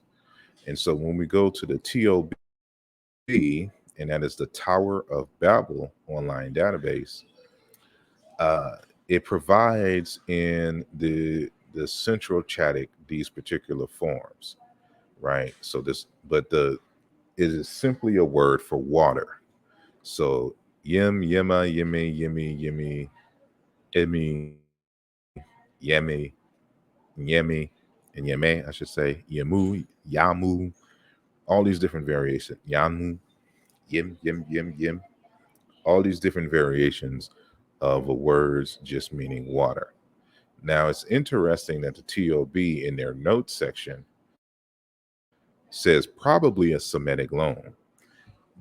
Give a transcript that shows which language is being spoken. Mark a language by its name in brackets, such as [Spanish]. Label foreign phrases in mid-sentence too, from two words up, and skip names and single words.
[English] And so when we go to the TOB, and that is the Tower of Babel online database, uh, it provides in the Central Chadic these particular forms, right? So it is simply a word for water. So yim, yema, yimi, yimi, yimi, emi, yemi, yemi, and yeme, I should say, yamu, yamu, all these different variations. Yamu, yim, yim, yim, yim, all these different variations of a words just meaning water. Now it's interesting that the TOB in their notes section says probably a Semitic loan.